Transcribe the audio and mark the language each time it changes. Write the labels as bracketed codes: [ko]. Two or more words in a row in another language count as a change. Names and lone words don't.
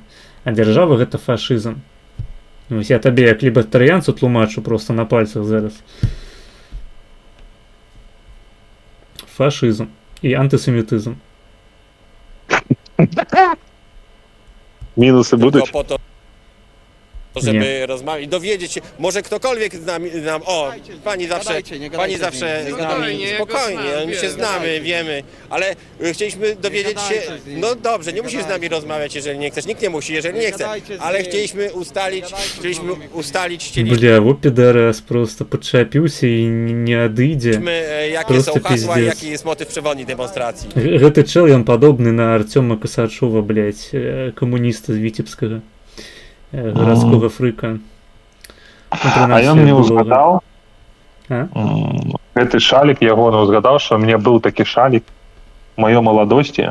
[be] А дзяржава гэта фашызм. Ну, я табе як лібертарыянцу тлумачу просто на пальцах зараз. Фашызм і антысемітызм. Мінусы будуць? [pl] Żeby rozmawiać, dowiedzieć się, może ktokolwiek z nami, pani zawsze z nami, spokojnie, my się znamy, wiemy, ale chcieliśmy dowiedzieć się, no dobrze, nie musisz z nami rozmawiać, jeżeli nie chcesz, nikt nie musi, jeżeli nie chce, ale chcieliśmy ustalić, [be] Бля, во підарас просто падчапіўся і не адыдзе. [pl] jakie są hasła i jaki jest motyw przewodni demonstracji. [be] Гэты чел, ён падобны на Артёма Касачова, блядь, камуніста з Віцебскага. Гарадскога фрыка. А ён мне ўзгадаў, гэты шалік ягоны ўзгадаў, што мне быў такі шалік у маёй маладосці.